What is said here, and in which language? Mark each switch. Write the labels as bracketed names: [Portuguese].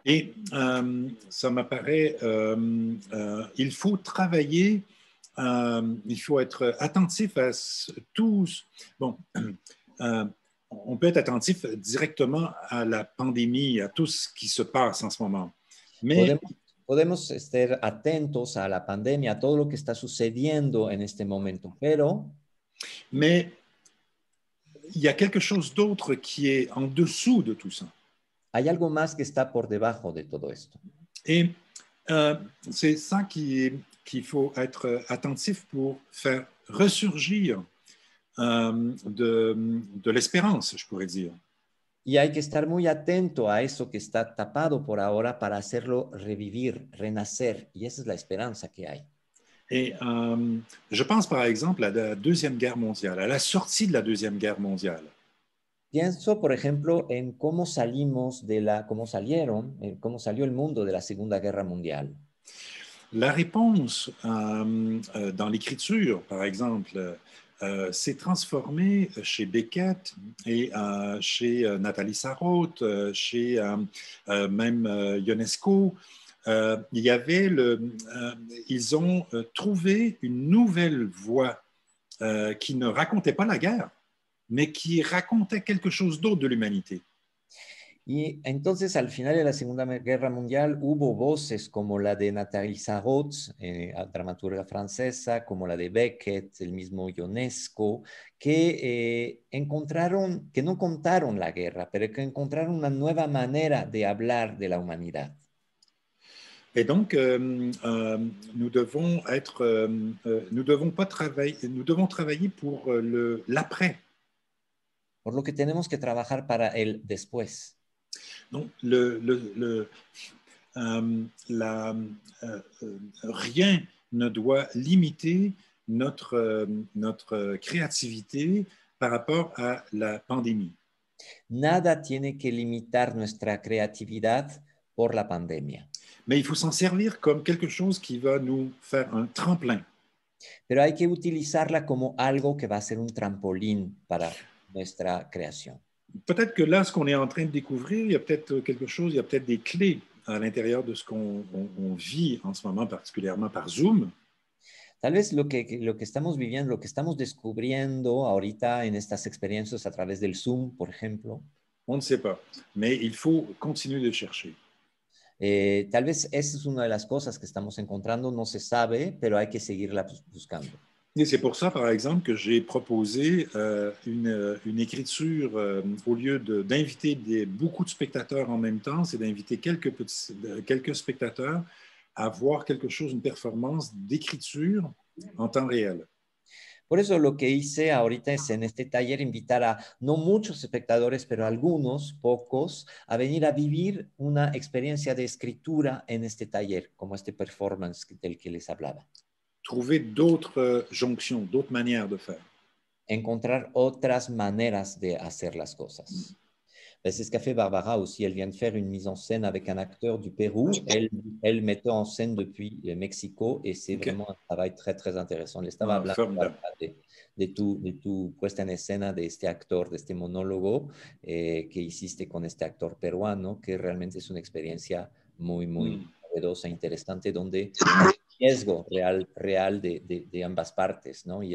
[French] Et ça m'apparaît, il faut travailler, il faut être attentif à tous. Bon, on peut être attentif directement à la pandémie, à tout ce qui se passe en ce moment. Mais [Spanish] podemos estar atentos a la pandemia, a todo lo que está sucediendo en este momento, [French] mais il y a quelque chose d'autre qui est en dessous de tout ça. [Spanish] Hay algo más que está por debajo de todo esto. [French] Et c'est ça qu'il faut être attentif pour faire ressurgir de l'espérance, je pourrais dire. [Spanish] Y hay que estar muy atento a eso que está tapado por ahora para hacerlo revivir, renacer. Y esa es la esperanza que hay. [French] Et je pense par exemple à la Deuxième Guerre mondiale, à la sortie de la Deuxième Guerre mondiale. [Spanish] Pienso, por ejemplo, en cómo salimos cómo cómo salió el mundo de la Segunda Guerra Mundial. [French] La réponse dans l'écriture, par exemple, s'est transformée chez Beckett et chez Nathalie Sarraute, chez même Ionesco. Il y avait ils ont trouvé une nouvelle voie qui ne racontait pas la guerre, mais qui racontait quelque chose d'autre de l'humanité. [Spanish] Y entonces, al final de la Segunda Guerra Mundial, hubo voces como la de Nathalie Sarraute, dramaturga francesa, como la de Beckett, el mismo Ionesco, que que no contaron la guerra, pero que encontraron una nueva manera de hablar de la humanidad. [French] Et donc, nous devons nous devons pas travailler, nous devons travailler pour l'après. [Spanish] Por lo que tenemos que trabajar para el después. [French] Donc, rien ne doit limiter notre créativité par rapport à la pandémie. [Spanish] Nada tiene que limitar nuestra creatividad por la pandemia. [French] Mais il faut s'en servir comme quelque chose qui va nous faire un tremplin. [Spanish] Pero hay que utilizarla como algo que va a ser un trampolín para nuestra creación. [French] Peut-être que là, ce qu'on est en train de découvrir, il y a peut-être quelque chose, il y a peut-être des clés à l'intérieur de ce qu'on vit en ce moment, particulièrement par Zoom. [Spanish] Tal vez lo que estamos viviendo, lo que estamos descubriendo ahorita en estas experiencias a través del Zoom, por ejemplo. [French] On ne sait pas, mais il faut continuer de chercher. [Spanish] Tal vez esa es una de las cosas que estamos encontrando, no se sabe, pero hay que seguirla buscando. [French] Et c'est pour ça, par exemple, que j'ai proposé une écriture, au lieu d'inviter beaucoup de spectateurs en même temps, c'est d'inviter quelques spectateurs à voir quelque chose, une performance d'écriture en temps réel. [Spanish] Por eso lo que hice ahorita es en este taller invitar a no muchos espectadores, pero algunos, pocos, a venir a vivir una experiencia de escritura en este taller, como este performance del que les hablaba. [French] Trouver d'autres jonctions, d'autres manières de faire. [Spanish] Encontrar otras maneras de hacer las cosas. [French] C'est ce qu'a fait Barbara aussi. Elle vient de faire une mise en scène avec un acteur du Pérou. Elle mettait en scène depuis Mexico et c'est vraiment un travail très, très intéressant. [Spanish] Le estaba hablando de tu puesta en escena de este actor, de este monólogo que hiciste con este actor peruano, que realmente es una experiencia muy, muy novedosa, interesante, donde hay riesgo real de ambas partes, ¿no?